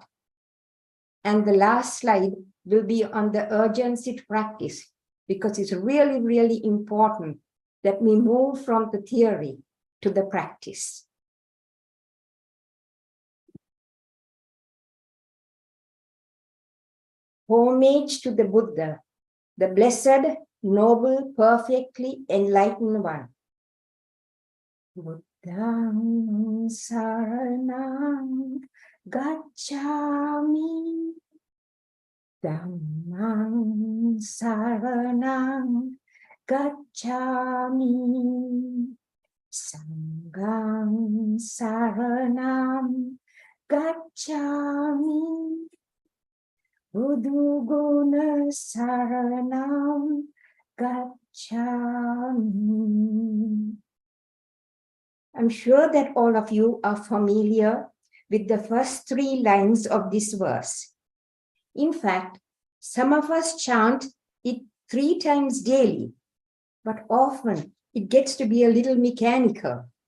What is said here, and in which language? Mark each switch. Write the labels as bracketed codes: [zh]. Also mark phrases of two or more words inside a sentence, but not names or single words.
[en] And the last slide will be on the urgency to practice, because it's really, really important that we move from the theory to the practice. Homage to the Buddha, the blessed, noble, perfectly enlightened one. [pi] Buddhang saranang gacchami, Dhammang saranang gacchami, Sanghang saranam gacchami, Buddhu guna saranam gacchami. [en] I'm sure that all of you are familiar with the first three lines of this verse. In fact, some of us chant it 3 times daily, but often it gets to be a little mechanical.